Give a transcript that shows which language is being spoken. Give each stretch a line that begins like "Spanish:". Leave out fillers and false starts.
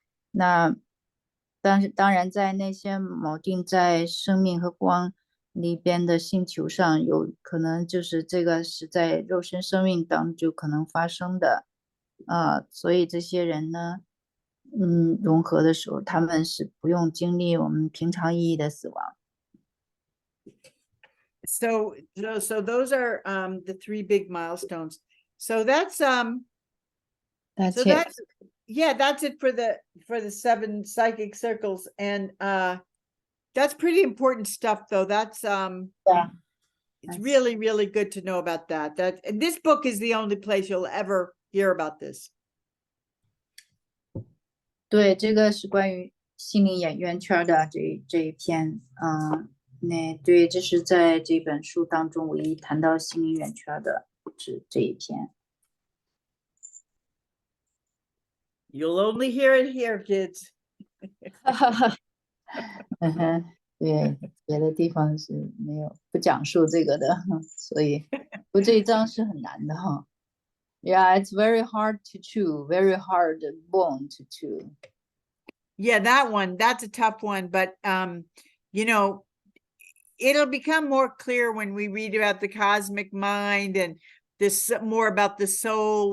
Chinese: 那当然在那些锚定在生命和光里边的星球上，有可能就是这个是在肉身生命当中就可能发生的，所以这些人呢，融合的时候，他们是不用经历我们平常意义的死亡。
English: So those are the three big milestones. So that's That's so it. that's it for the 7 psychic circles, and that's pretty important stuff, though. That's Yeah. It's really, really good to know about that. And this book is the only place you'll ever hear about this.
Chinese: 对，这个是关于心灵圆圈的这一篇，对，这是在这本书当中唯一谈到心灵圆圈的这一篇。
English: You'll only hear it here, kids.
Chinese: 对，别的地方是没有不讲述这个的，所以这一章是很难的哈。
English: Yeah, it's very hard to chew, very hard bone to chew. Yeah, that's a tough one, but you know, it'll become more clear when we read about the cosmic mind and this more about the soul.